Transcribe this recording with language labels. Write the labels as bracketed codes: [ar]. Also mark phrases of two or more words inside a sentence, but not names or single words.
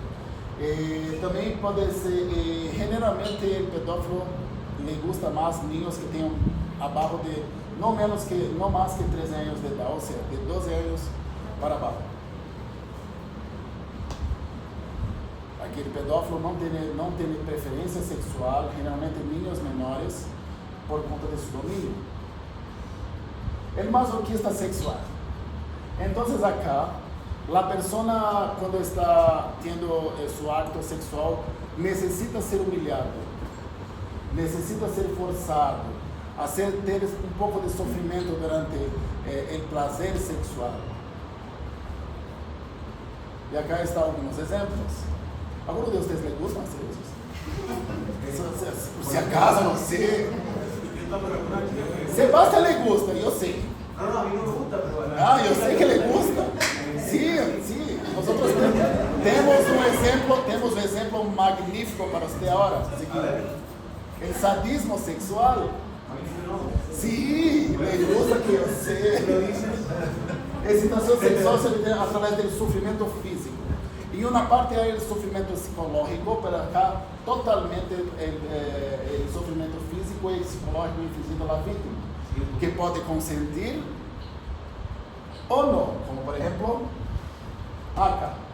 [pt] Também pode ser, generalmente, o pedófilo lhe gusta mais niños que tenham abaixo de, não mais que 13 anos de idade, ou seja, de 12 anos para baixo. Aquele pedófilo não tem preferência sexual, [es] generalmente niños menores, [pt] por conta de seu domínio. [es] El masoquista sexual. [pt] Então, acá, a pessoa, quando está tendo seu acto sexual, necessita ser humilhado, necessita ser forçado a ter um pouco de sofrimento durante o prazer sexual. E acá estão alguns exemplos. Alguns de vocês [es] les gustam hacer [pt] isso? Por se acaso, não sei. [es] Sebastián le gusta, [pt] eu sei. [es] No, a mí no me gusta, pero bueno. [pt] Ah, eu sei [es] que le gusta. [pt] Sim. Nosotros temos um exemplo magnífico para você agora. O sadismo sexual. Sim, [es] le gusta que [pt] eu sei. Excitação sexual se tem através do sofrimento físico. E uma parte é o sofrimento psicológico, para cá totalmente o sofrimento físico e psicológico infligido à vítima, que pode consentir ou não, como por exemplo, acá.